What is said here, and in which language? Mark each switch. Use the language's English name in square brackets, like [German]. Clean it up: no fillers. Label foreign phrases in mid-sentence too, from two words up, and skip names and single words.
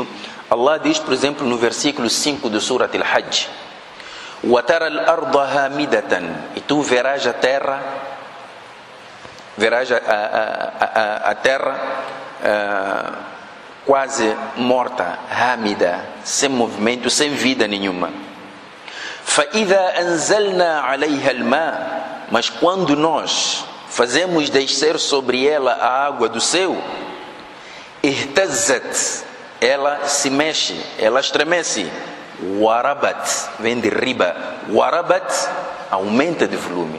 [Portuguese] Allah diz, por exemplo, no versículo 5 do Surat Al-Hajj: [Arabic] وَتَرَى الْأَرْضَ هَامِدَةً, [Portuguese] e tu verás a terra, a terra quase morta, hâmida, sem movimento, sem vida nenhuma. [Arabic] فَإِذَا أَنزَلْنَا عَلَيْهَا الْمَاءَ, [Portuguese] mas quando nós fazemos descer sobre ela a água do céu, اهتزت, ela se mexe, ela estremece. Warabat, vem de riba. Warabat, aumenta de volume.